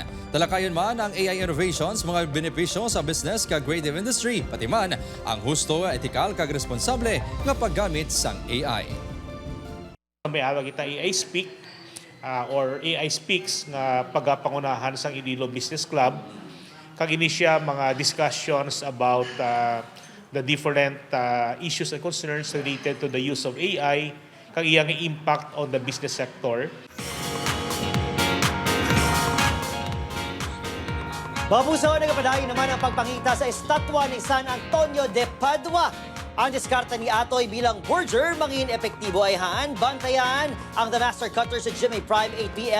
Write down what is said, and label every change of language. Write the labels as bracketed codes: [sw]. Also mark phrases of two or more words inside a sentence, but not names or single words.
[hil] Talakayon man ang [en] AI innovations, [hil] mga benepisyo sa business kag [en] creative industry, [hil] pati man ang husto, etikal kag responsable nga paggamit sang AI. May awag kita AI Speak or AI Speaks nga pagapangunahan sang Iloilo Business Club. Kag ini siya mga [en] discussions about the different issues and concerns related to the use of AI, [hil] kag iyang [en] impact on the business sector. [hil] Mapuso, nagapadayon naman ang pagpangita sa estatwa ni San Antonio de Padua. Ang diskarta ni Atoy bilang Borger, mangin epektibo ay haan. Bantayan ang The Master Cutter sa GMA Prime 8 p.m.